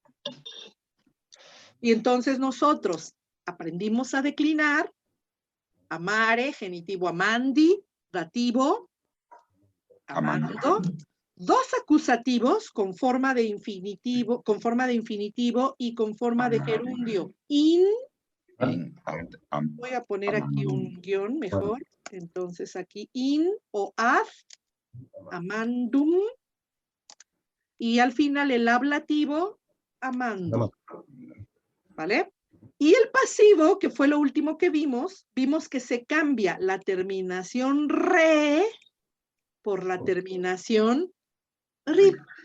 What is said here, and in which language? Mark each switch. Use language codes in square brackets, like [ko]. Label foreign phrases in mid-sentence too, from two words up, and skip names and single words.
[es] Y entonces nosotros aprendimos a declinar, amare, genitivo amandi, dativo, amando, dos acusativos con forma de infinitivo y con forma de gerundio. Voy a poner aquí un guión mejor. Entonces aquí in o ad, amandum, y al final el ablativo, amando. ¿Vale? Y el pasivo, que fue lo último que vimos que se cambia la terminación re por la terminación ri.